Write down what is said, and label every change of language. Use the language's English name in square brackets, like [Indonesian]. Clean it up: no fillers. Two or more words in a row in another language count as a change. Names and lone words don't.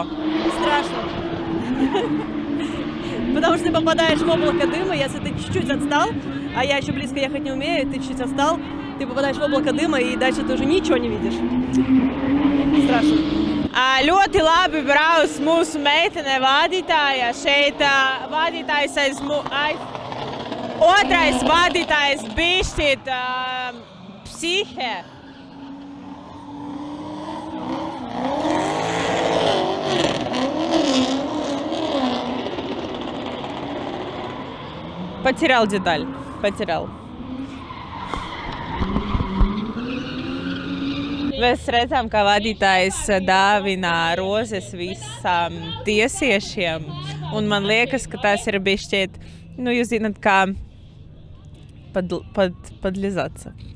[Russian] Страшно. Потому что ты попадаешь в облако дыма, если ты чуть-чуть отстал, а я еще близко ехать не умею, ты чуть отстал, ты попадаешь в облако дыма и дальше ты уже ничего не видишь. Страшно. [Latvian] Ļoti labi brauc mūsu meitene vadītāja. Šeit vadītājs otrais vadītājs bišķīt psihe. [Russian] Потерял деталь. Потерял. [Latvian] Mēs redzam, ka vadītājs dāvina rozes visam tiesiešiem. Un man liekas, ka tas ir bišķiet, nu, jūs zināt, kā padlizācija.